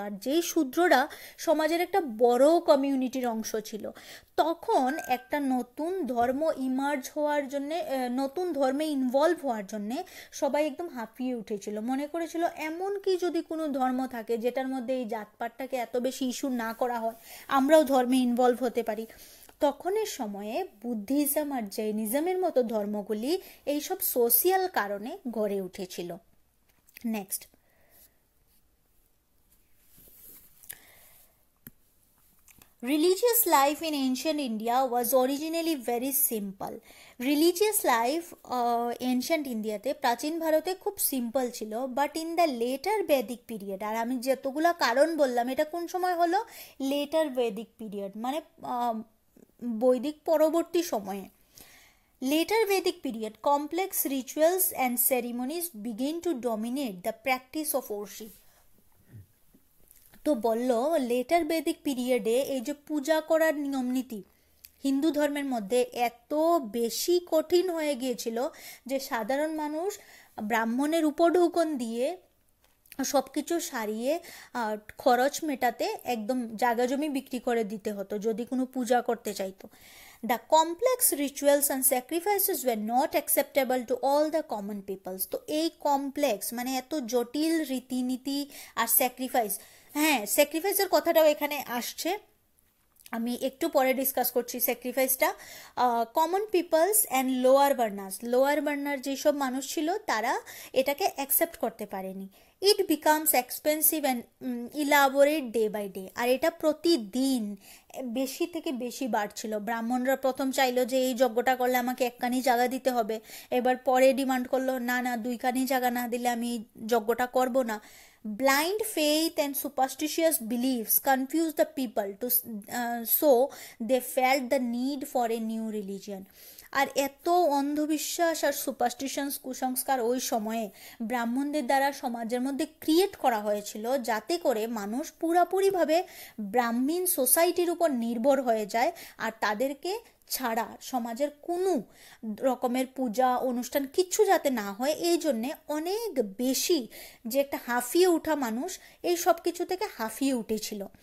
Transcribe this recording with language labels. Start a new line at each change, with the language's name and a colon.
Bangla: আর যেই শূদ্ররা সমাজের একটা বড় কমিউনিটির অংশ ছিল, তখন একটা নতুন ধর্ম ইমার্জ হওয়ার জন্যে, নতুন ধর্মে ইনভলভ হওয়ার জন্যে সবাই একদম হাঁপিয়ে উঠেছিল, মনে করেছিল এমন কি যদি কোনো ধর্ম থাকে যেটার মধ্যে এই জাতপাতটাকে এত বেশি ইস্যু না করা হয়, আমরাও ধর্মে ইনভলভ হতে পারি। তখনের সময়ে বুদ্ধিজম আর জৈনিজমের মতো ধর্মগুলি এইসব সোশিয়াল কারণে গড়ে উঠেছিল। Next,
English: Religious life in ancient India was originally very simple. Religious life ancient ইন্ডিয়াতে,
Bangla: প্রাচীন ভারতে খুব সিম্পল ছিল,
English: but in the later Vedic period,
Bangla: আর আমি যতগুলো কারণ বললাম এটা কোন সময় হলো, লেটার বেদিক পিরিয়ড মানে বৈদিক পরবর্তী সময়ে,
English: later Vedic period, complex rituals and ceremonies begin to dominate the practice of worship.
Bangla: তো বলল লেটার বেদিক পিরিয়ডে এই যে পূজা করার নিয়ম নীতি হিন্দু ধর্মের মধ্যে এত বেশি কঠিন হয়ে গিয়েছিল যে সাধারণ মানুষ ব্রাহ্মণের উপঢৌকন দিয়ে সব কিছু সারিয়ে খরচ মেটাতে একদম জায়গা জমি বিক্রি করে দিতে হতো যদি কোনো পূজা করতে চাইতো।
English: The complex rituals and sacrifices were not acceptable to all the common peoples.
Bangla: তো এই কমপ্লেক্স মানে এত জটিল রীতিনীতি আর স্যাক্রিফাইস, হ্যাঁ স্যাক্রিফাইসের কথাটাও এখানে আসছে, আমি একটু পরে ডিসকাস করছি স্যাক্রিফাইসটা। Common people's and lower burner যেসব মানুষ ছিল তারা এটাকে অ্যাকসেপ্ট করতে পারেনি।
English: it becomes expensive and elaborate day by day,
Bangla: আর এটা প্রতিদিন বেশি থেকে বেশি বাড়ছিল। ব্রাহ্মণরা প্রথম চাইলো যে এই যজ্ঞটা করলে আমাকে একখানি জায়গা দিতে হবে, এবার পরে ডিমান্ড করলো না না দুইখানি জায়গা না দিলে আমি যজ্ঞটা করব না।
English: Blind faith and superstitious beliefs confused the people so they felt the need for a new religion.
Bangla: আর এত অন্ধবিশ্বাস আর সুপারস্টিশনস কুসংস্কার ওই সময়ে ব্রাহ্মণদের দ্বারা সমাজের মধ্যে ক্রিয়েট করা হয়েছিল যাতে করে মানুষ পুরাপুরিভাবে ব্রাহ্মণ সোসাইটির উপর নির্ভর হয়ে যায়, আর তাদেরকে ছাড়া সমাজের কোনো রকমের পূজা অনুষ্ঠান কিচ্ছু যাতে না হয়, এই জন্যে অনেক বেশি যে একটা হাঁফিয়ে ওঠা মানুষ এই সব কিছু থেকে হাঁফিয়ে উঠেছিল।